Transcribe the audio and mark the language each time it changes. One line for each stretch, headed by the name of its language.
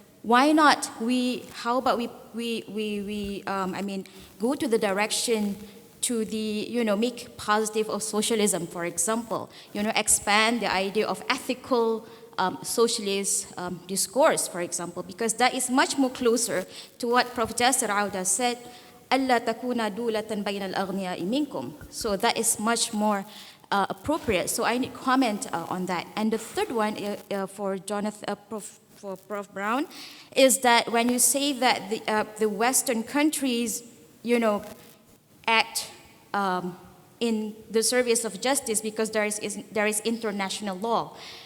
English: Why not how about we go to the direction to the, make positive of socialism, for example, expand the idea of ethical socialist discourse, for example, because that is much more closer to what Prof. Jasser Auda said,
Arabic: أَلَّا تَكُونَ دُولَةً بَيْنَ الْأَغْنِيَاءِ مِنْكُمْ.
English: So that is much more appropriate. So I need comment on that. And the third one for Prof. Brown is that when you say that the Western countries, act in the service of justice because there is international law.